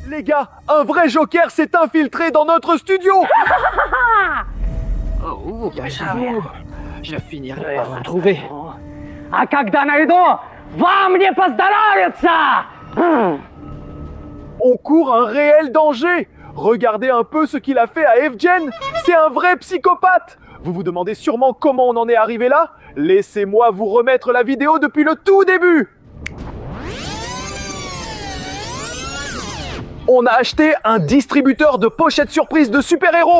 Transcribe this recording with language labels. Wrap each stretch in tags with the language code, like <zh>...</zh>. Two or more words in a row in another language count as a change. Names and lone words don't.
<fr>Les gars, un vrai joker s'est infiltré dans notre studio. Oh, vous cachez-vous. Je finirai par vous trouver.</fr> <ru>А когда найду, вам не поздоровится!</ru> <fr>On court un réel danger. Regardez un peu ce qu'il a fait à Evgen. C'est un vrai psychopathe. Vous vous demandez sûrement comment on en est arrivé là? Laissez-moi vous remettre la vidéo depuis le tout début. On a acheté un distributeur de pochettes surprises de super-héros.</fr>